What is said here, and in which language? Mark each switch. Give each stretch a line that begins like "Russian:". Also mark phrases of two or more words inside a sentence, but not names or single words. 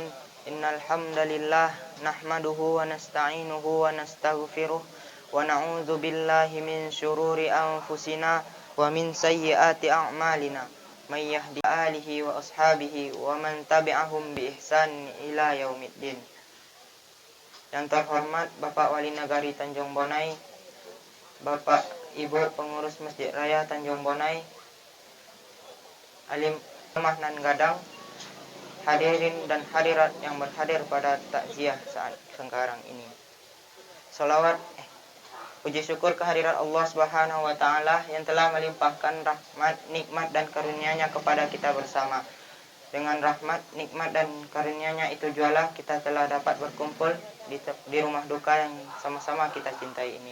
Arabic: إن الحمد لله نحمده ونستعينه ونستغفره ونعوذ بالله من شرور أنفسنا ومن سيئات أعمالنا. مي يهده وأصحابه ومن تبعهم بإحسان إلى يوم الدين.
Indonesian: Yang terhormat Bapak Wali Nagari Tanjung Bonai, Bapak Ibu Pengurus Masjid Raya Tanjung Bonai, Alim Nan Gadang, hadirin dan hadirat yang berhadir pada takziah saat sekarang ini. Puji syukur kehadirat Allah
Arabic: سبحانه وتعالى
Indonesian: yang telah melimpahkan rahmat, nikmat dan karunia-Nya kepada kita bersama. Dengan rahmat, nikmat dan karunia-Nya itu jualah kita telah dapat berkumpul di rumah duka yang sama-sama kita cintai ini.